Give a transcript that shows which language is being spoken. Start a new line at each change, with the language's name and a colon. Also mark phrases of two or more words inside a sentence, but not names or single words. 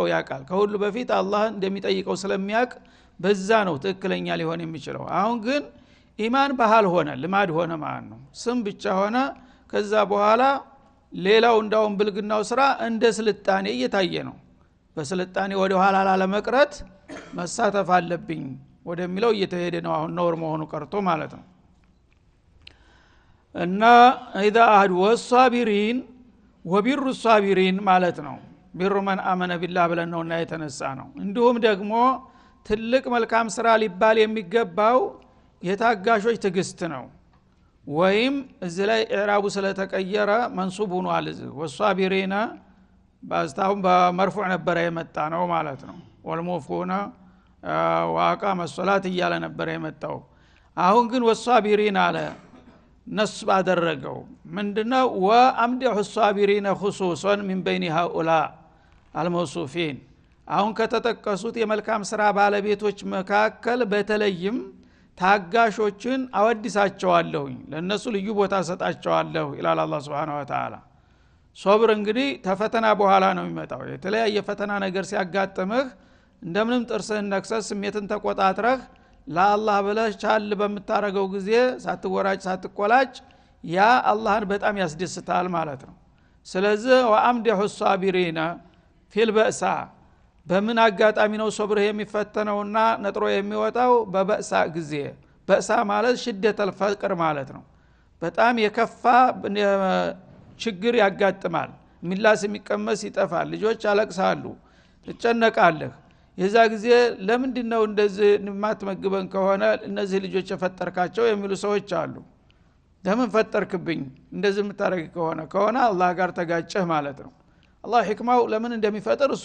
Amharic: ያቃል ከሁሉ በፊት አላህ እንደሚጠይቀው ስለሚያቅ በዛ ነው ትክክለኛ ሊሆን የሚችለው አሁን ግን ኢማን ባህል ሆነ ልማድ ሆነ ማለት ነው ስም ብቻ ሆነ ከዛ በኋላ ሌላው እንዳውም ብልግናው ስራ እንደ ስልጣኔ እየታየ ነው በስልጣኔ ወደ ኋላ ላለመቅረት መሳተፍ አለብኝ ወደሚለው እየተሄደ ነው አሁን ኖር መሆኑ ቀርቶ ማለት ነው እና
Arabic: اذا احد والصابرين وبر الصابرين
Amharic: ማለት ነው ቢሩ ማን አመነ ቢላህ ብለን ነውና የተነሳ ነው እንዲሁም ደግሞ ትልቅ መልካም ስራ ሊባል የሚገባው የታጋሾች ትግስት ነው ወይም እዚህ ላይ ኢዕራቡ ስለተቀየረ መንሱብ ሆኗል ወሷቢሪና ባስታውም በመርፉዕ ነበር የመጣ ነው ማለት ነው
Arabic: والموفون وأقام الصلاة
Amharic: እያለ ነበር የመጣው አሁን ግን ወሷቢሪና አለ ነስብ አደረገው ምንድነው
Arabic: ወአምዲሁ الصابرين خصوصا من بين هؤلاء الموصوفين
Amharic: አሁን ከተጠቀሱት የመልካም ስራ ባለቤቶች መካከል በተለይም ታጋሾችን አወድሳቸዋለሁ ለነሱ ልዩ ቦታ ሰጣቸዋለሁ ኢላላ አላህ
Arabic: سبحانه وتعالى
Amharic: ሶብር እንግዲህ ተፈተና በኋላ ነው የሚመጣው የተለያየ ፈተና ነገር ሲያጋጥምህ እንደምንም ጥርስህን ነክሰህ ስሜትን ተቆጣጥረህ ለአላህ ብለህ ቻል በምታረገው ጊዜ ሳትወራጭ ሳትቆላጭ ያ አላህን በጣም ያስደስታል ማለት ነው ስለዚህ
Arabic: ወአምዲሁ الصابرين في البأس
Amharic: በምን አጋጣሚ ነው ሶብር የሚፈተነውና ነጥሮ የሚወጣው በበእሳ ጊዜ በእሳ ማለት
Arabic: ሽደተ الفقر
Amharic: ማለት ነው በጣም የከፋ ችግር ያጋጥማል ሚላስ የሚቀመስ ይጠፋል ልጆች አለቅሳሉ ትጨነቃለህ የዛ ጊዜ ለምንድነው እንደዚህ ማትመግበን ከሆነ እነዚህ ልጆች የፈጠርካቸው የሚሉ ሰዎች አሉ ለምን ፈጠርክብኝ እንደዚህ የምታረግ ከሆነ አላህ ጋር ተጋጨህ ማለት ነው አላህ ህክማው ለምን እንደሚፈጠር እሱ